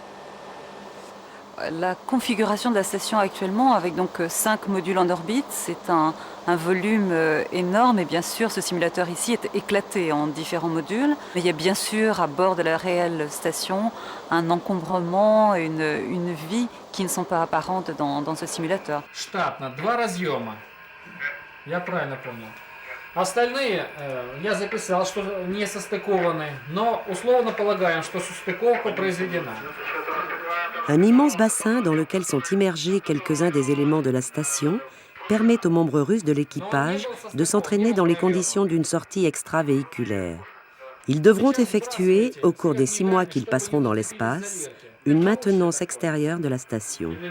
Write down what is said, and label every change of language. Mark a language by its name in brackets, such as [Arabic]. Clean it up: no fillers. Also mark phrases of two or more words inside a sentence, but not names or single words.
[French] La configuration de la station actuellement, avec donc 5 modules en orbite, c'est un volume énorme et bien sûr ce simulateur ici est éclaté en différents modules. Mais il y a bien sûr à bord de la réelle station un encombrement et une vie qui ne sont pas apparentes dans ce simulateur. [Russian] Штатно, 2 разъема. Я правильно понял. Остальные я записал, что не состыкованы, но условно полагаем, что состыковка произведена. [French] Un immense bassin dans lequel sont immergés quelques-uns des éléments de la station permet aux membres russes de l'équipage de s'entraîner dans les conditions d'une sortie extravéhiculaire. Ils devront effectuer, au cours des 6 mois qu'ils passeront dans l'espace, une maintenance extérieure de la station.